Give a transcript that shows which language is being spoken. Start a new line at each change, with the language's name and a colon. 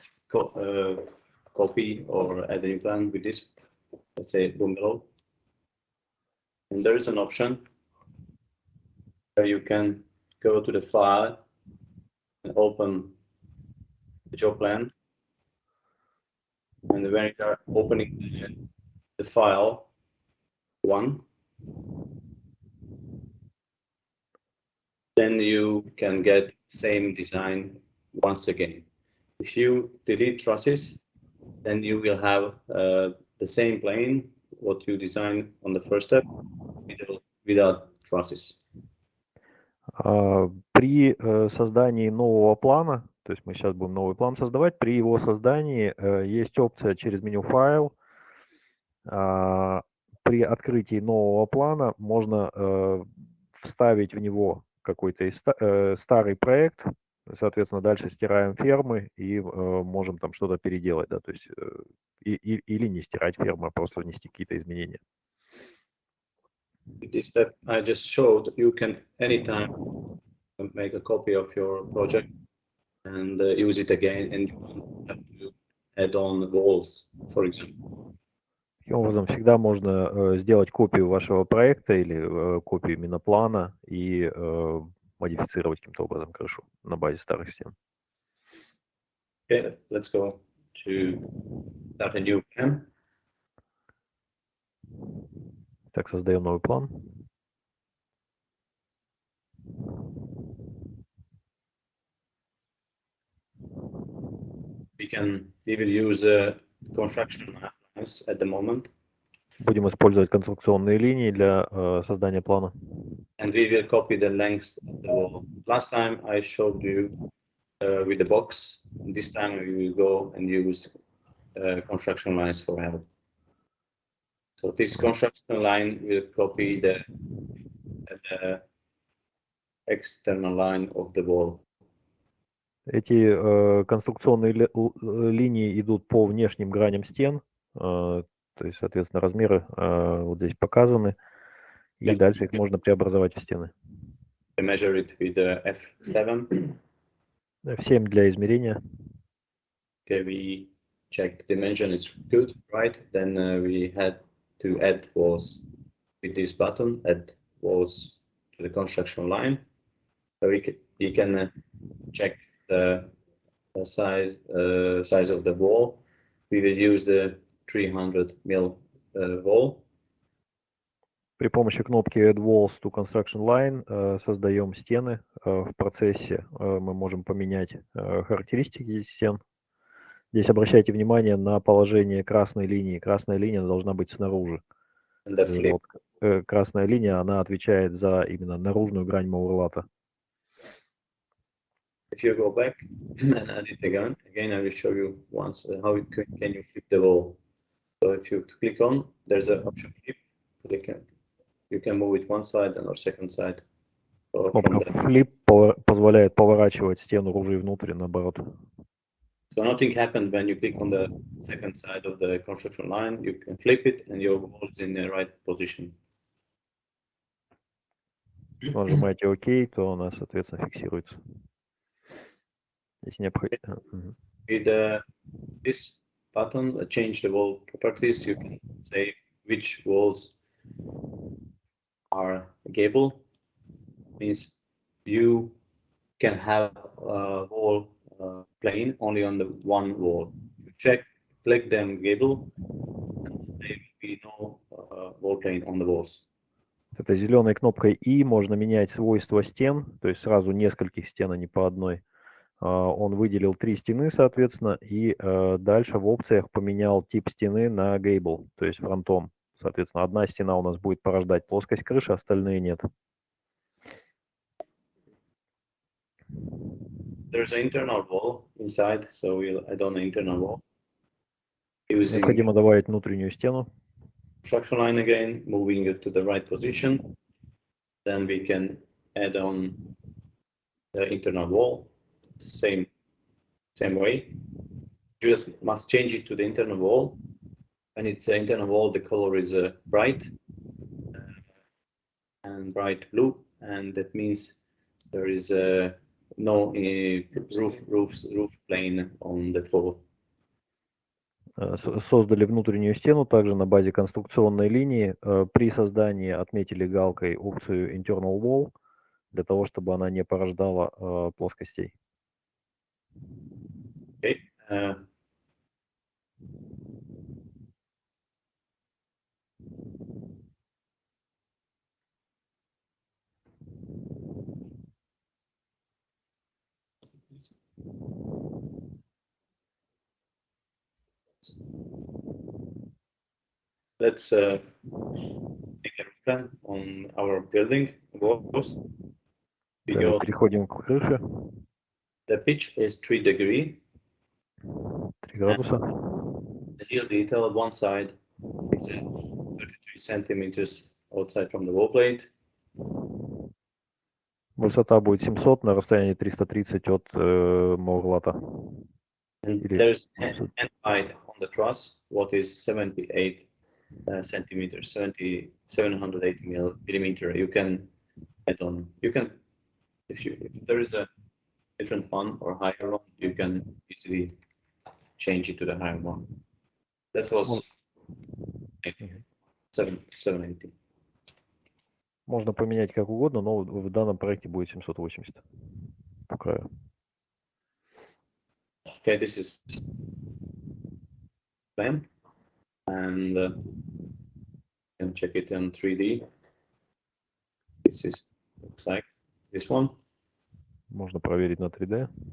English: copy or add a new plan with this, let's say bungalow, and there is an option where you can go to the file and open the job plan, and when you are opening the file 1, then you can get same design once again. If you delete trusses, then you will have the same plane what you designed on the first step without trusses.
Russian: При создании нового плана, то есть мы сейчас будем новый план создавать, при его создании есть опция через меню «Файл». При открытии нового плана можно вставить в него какой-то старый проект, соответственно, дальше стираем фермы и можем там что-то переделать, да, то есть или не стирать фермы, а просто внести какие-то изменения.
English: With this step I just showed, you can anytime make a copy of your project and use it again, and you don't have to add on walls, for example.
Russian: Таким образом, всегда можно сделать копию вашего проекта или копию именно плана и модифицировать каким-то образом крышу на базе старых стен.
English: Okay, let's go to start a new plan.
Russian: Так, создаем новый план.
English: We will use construction lines at the moment.
Russian: Будем использовать конструкционные линии для создания плана.
English: And we will copy the length of the wall. Last time I showed you with the box. This time we will go and use construction lines for help. So this construction line will copy the external line of the wall.
Russian: Эти конструкционные линии идут по внешним граням стен, то есть, соответственно, размеры вот здесь показаны, и дальше их можно преобразовать в стены.
English: Measure it with F7.
Russian: F7 для измерения.
English: Okay, we check the dimension is good, right? Then we had to add walls with this button, add walls to the construction line. So we can check the size of the wall. We will use the 300 mm wall.
Russian: При помощи кнопки Add Walls to Construction Line создаем стены. В процессе мы можем поменять характеристики стен. Здесь обращайте внимание на положение красной линии. Красная линия должна быть снаружи. Вот, красная линия, она отвечает за именно наружную грань мауэрлата.
English: if you go back and add it again, I will show you once how can you flip the wall. So if you click on, there's an option flip. You can move it one side and or second side. So
Russian: Кнопка Flip позволяет поворачивать стену наружу и внутрь, наоборот.
English: So nothing happened when you click on the second side of the construction line. You can flip it and your wall is in the right position.
Russian: Если нажимаете ОК, то она, соответственно, фиксируется. Если необходимо.
English: With this button, change the wall properties. You can say which walls are gable. Means you can have a wall plane only on the one wall. You click them gable, and there will be no wall plane on the walls.
Russian: Этой зеленой кнопкой И можно менять свойства стен, то есть сразу нескольких стен, а не по одной. Он выделил 3 стены, соответственно, и дальше в опциях поменял тип стены на gable, то есть фронтом. Соответственно, одна стена у нас будет порождать плоскость крыши, остальные нет.
English: There's an internal wall inside, so we'll add on an internal wall.
Russian: Необходимо добавить внутреннюю стену.
English: Construction line again, moving it to the right position. Then we can add on the internal wall, same way. You just must change it to the internal wall. When it's an internal wall, the color is bright and bright blue, and that means there is no roof plane on that wall.
Russian: Создали внутреннюю стену также на базе конструкционной линии. При создании отметили галкой опцию Internal Wall, для того, чтобы она не порождала плоскостей.
English: Okay. Let's take a roof plan on our building walls.
Russian: Переходим к крыше.
English: The pitch is 3 degrees.
Russian: 3 градуса.
English: The real detail on one side is 33 centimeters outside from the wall plate.
Russian: Высота будет 700 на расстоянии 330 от маурлата.
English: And there's end height on the truss, what is 78 centimeters, 780 millimeter. You can add on. You can, if there is a different one or higher one, you can easily change it to the higher one. That was 780.
Russian: Можно поменять как угодно, но в данном проекте будет 780 по краю.
English: Okay, this is plan, and you can check it in 3D. This is looks like this one.
Russian: Можно проверить на 3D.